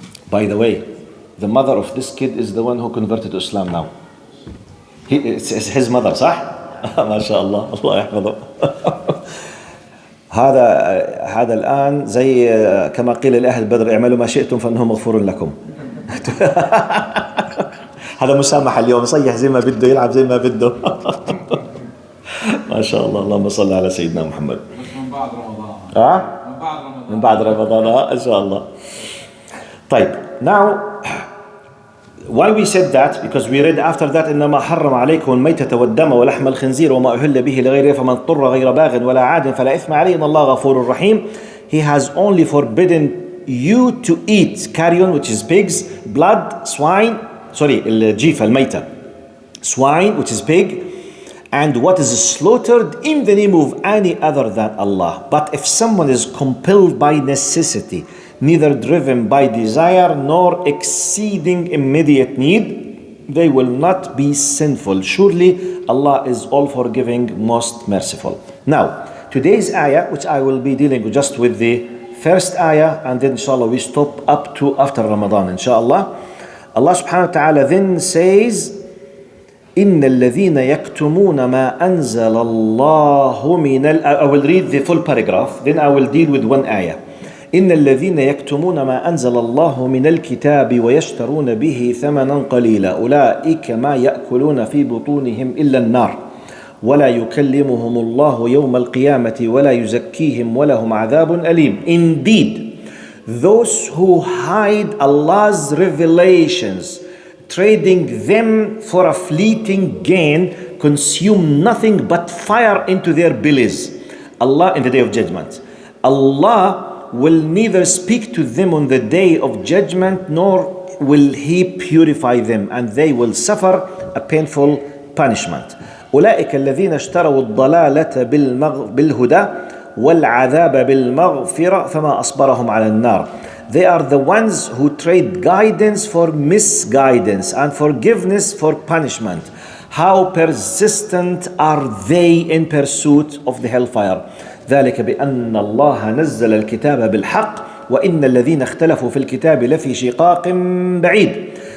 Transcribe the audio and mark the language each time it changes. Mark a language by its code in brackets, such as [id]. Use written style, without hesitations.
[en] By the way, the mother of this kid is the one who converted to Islam now. It's his mother, [ar] صح؟ ما شاء الله، الله يحفظه. هذا الآن زي كما قيل لأهل بدر اعملوا ما شئتم فإنه مغفور لكم. هذا مسامح اليوم، يصيح زي ما بده، يلعب زي ما بده. ما شاء الله، اللهم صل على سيدنا محمد. من بعد رمضان. من بعد رمضان إن شاء الله. [en] طيب, now why we said that? Because we read after that [ar] إنما حرم عليكم الميتة والدم ولحم الخنزير وما أهل به لغيره فمن اضطر غير باغ ولا عاد فلا إثم عليه إن الله غفور رحيم. [en] He has only forbidden you to eat carrion, which is pigs, blood, swine, [ar] الجيفة الميتة, [en] swine, which is pig, and what is slaughtered in the name of any other than Allah. But if someone is compelled by necessity, neither driven by desire nor exceeding immediate need, they will not be sinful. Surely Allah is all forgiving, most merciful. Now, today's ayah, which I will be dealing just with the first ayah, and then inshallah we stop up to after Ramadan, inshallah. Allah subhanahu wa ta'ala then says, [ar] إن الذين يكتمون ما أنزل الله من [en] I will read the full paragraph, then I will deal with one ayah. [ar] إن الذين يكتمون ما أنزل الله من الكتاب ويشترون به ثمنا قليلا أولئك ما يأكلون في بطونهم إلا النار ولا يكلمهم الله يوم القيامة ولا يزكيهم ولهم عذاب أليم. [en] Indeed, those who hide Allah's revelations, trading them for a fleeting gain, consume nothing but fire into their bellies. Allah in the day of judgment. Allah will neither speak to them on the day of judgment nor will He purify them, and they will suffer a painful punishment. [ar] أولئك الذين اشتروا الضلالة بالهدى والعذاب بالمغفرة فما أصبرهم على النار. [en] They are the ones who trade guidance for misguidance and forgiveness for punishment. How persistent are they in pursuit of the hellfire. [ar] ذلك بأن الله نزل الكتاب بالحق وإن الذين اختلفوا في الكتاب لفي شقاق بعيد.